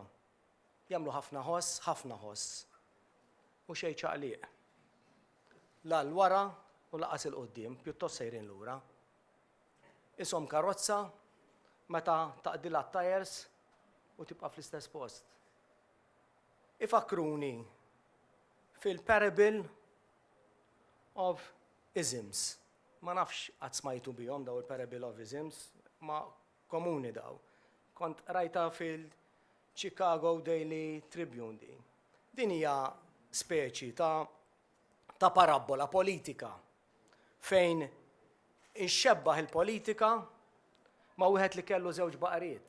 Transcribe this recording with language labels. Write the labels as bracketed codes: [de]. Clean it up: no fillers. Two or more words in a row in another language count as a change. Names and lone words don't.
[mt] Jagħmlu ħafna ħoss u xejn ċaqliq. La l-wara u laqas il-qudiem, pjuttost sejrin lura. Ishom karozza meta taqdilha t-tajers u tibqa' fl-istess post. Ifakruni fil- [en] parable of isms. [mt] Ma nafx qatt smajtu bihom daw il- [en] parable of isms, [mt] ma komuni daw. Kont rajta fil-Chicago Daily Tribune di. Din hija speċi ta' parabola politika fejn inxebbaħ il-politika ma wieħed li kellu żewġ baqariet.